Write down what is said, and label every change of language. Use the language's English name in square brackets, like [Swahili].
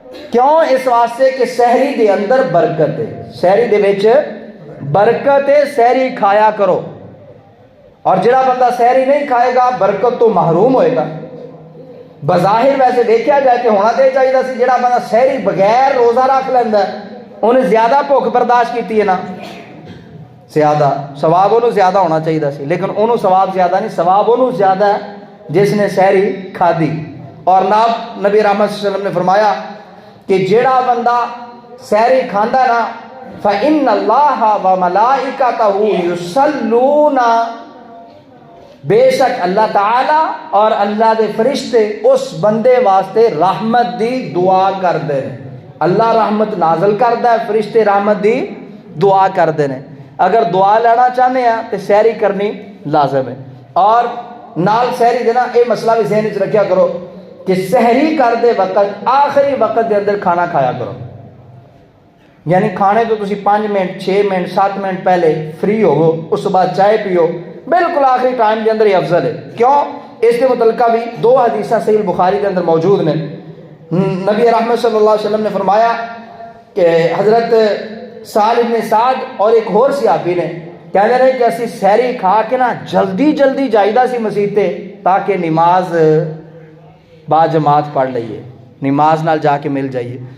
[Punjabi] کیوں؟ اس واسطے کہ سحری دے اندر برکت ہے، سحری دے وچ برکت ہے، سحری کھایا کرو. اور جڑا بندہ سحری نہیں کھائے گا برکت تو محروم ہوئے گا. بظاہر ویسے دیکھا جائے کہ ہونا دے چاہیے سی جڑا بندہ سحری بغیر روزہ رکھ لینا ہے انہیں زیادہ بھوک برداشت کی ہے نا، زیادہ ثواب انہوں زیادہ ہونا چاہیے سی، لیکن انہوں ثواب زیادہ نہیں، ثواب انہوں زیادہ ہے جس نے سحری کھا دی. اور نبی رحمت صلی اللہ علیہ وسلم نے فرمایا کہ جڑا بندہ سحری کھاندا نا [Arabic] فإن اللہ وملائکتہ یصلون، [Punjabi] بے شک اللہ تعالی اور اللہ دے فرشتے اس بندے واسطے رحمت دی دعا کر دے. اللہ رحمت نازل کردا ہے، فرشتے رحمت دی دعا کر دے. [Urdu] اگر دعا لینا چاہتے ہیں تو سحری کرنی لازم ہے. [Punjabi] اور نال سحری دینا یہ مسئلہ بھی ذہن وچ رکھیا کرو کہ سحری کر دے وقت آخری وقت دے اندر کھانا کھایا کرو. یعنی کھانے تو تسی 5 منٹ 6 منٹ 7 منٹ پہلے فری ہوو، اس بعد چائے پیو، [Urdu] بالکل آخری ٹائم کے اندر یہ افضل ہے. کیوں؟ اس کے متعلقہ بھی 2 حدیثیں صحیح بخاری کے اندر موجود ہیں. [Punjabi] نبی رحمت صلی اللہ علیہ وسلم نے فرمایا کہ حضرت سہل بن سعد اور ایک اور صحابی نے کہنے رہے کہ اسی سحری کھا کے نا جلدی جلدی جائیدہ سی مسجد تے تاکہ نماز با جماعت پڑھ لئیے، نماز نال جا کے مل جائیے.